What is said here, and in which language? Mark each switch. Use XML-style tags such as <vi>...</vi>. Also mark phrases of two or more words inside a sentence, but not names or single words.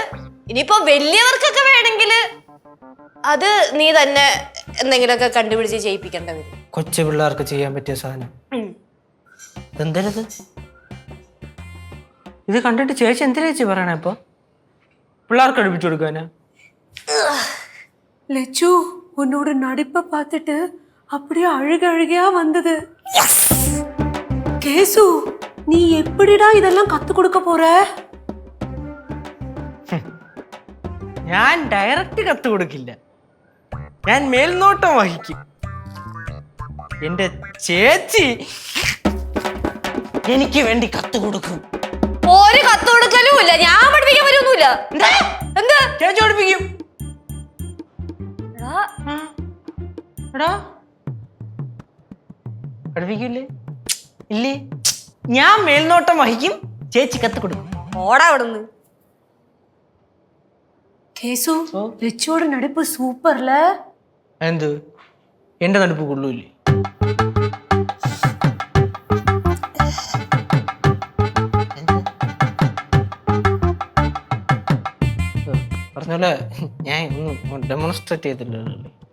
<ml>ഇനിയിപ്പോ വലിയവർക്കൊക്കെ വേണമെങ്കിൽ അത് നീ തന്നെ എന്തെങ്കിലുമൊക്കെ കണ്ടുപിടിച്ച് ചെയ്യിപ്പിക്കേണ്ട വരും. കൊച്ചു പിള്ളേർക്ക് ചെയ്യാൻ പറ്റിയ സാധനം എന്തരത്? ഇത് കണ്ടിട്ട് ചേച്ചി എന്തിനാ ചേച്ചി പറയണേ? ഇപ്പൊ പിള്ളേർക്ക് അടുപ്പിച്ചു കൊടുക്കാനാ?</ml> <ta>லெச்சு உன்னோட நடிப்பை பார்த்துட்டு அப்படியே அழுகையா வந்தது. கேசு, நீ எப்படிடா இதெல்லாம் கத்து கொடுக்க போற?</ta> <ml>ഞാൻ ഡയറക്റ്റ് കത്ത് കൊടുക്കില്ല, ഞാൻ മേൽനോട്ടം വഹിക്കും. എന്റെ ചേച്ചി എനിക്ക് വേണ്ടി കത്ത് കൊടുക്കും. ഒരു കത്ത് കൊടുക്കലും ഇല്ല, ഞാൻ പഠിപ്പിക്കാൻ വരുമൊന്നുമില്ല. എന്താ ചേച്ചി പഠിപ്പിക്കും. പഠിപ്പിക്കൂലേ? ഇല്ലേ? ഞാൻ മേൽനോട്ടം വഹിക്കും, ചേച്ചി കത്ത് കൊടുക്കും. ഓടാ അവിടുന്ന്.</ml> <ta>கேசு, லெச்சோட நடிப்பு சூப்பர்ல.</ta> <ml>എന്ത് എന്റെ നടുപ്പ് കൊള്ളൂല്ലേ? പറഞ്ഞോലെ ഞാൻ ഒന്നും ഡെമോൺസ്ട്രേറ്റ് ചെയ്തില്ലല്ലോ.</ml>